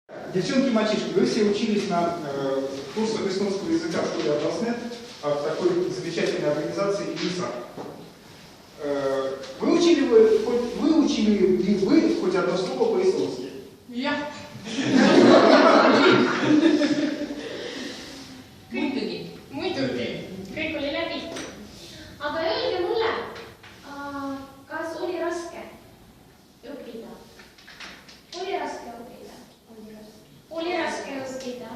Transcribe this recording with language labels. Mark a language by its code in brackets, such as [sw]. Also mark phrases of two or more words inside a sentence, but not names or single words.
[ru] Девчонки и мальчишки, вы все учились на курсах эстонского языка в школе Атласнет, в такой замечательной организации ИСА. Выучили ли вы хоть одно слово по-эстонски? Я. [et] Muidugi. Kõik oli läbi. Aga öelge mulle, kas oli raske õppida? Oli raske õppida? Oli raske õppida.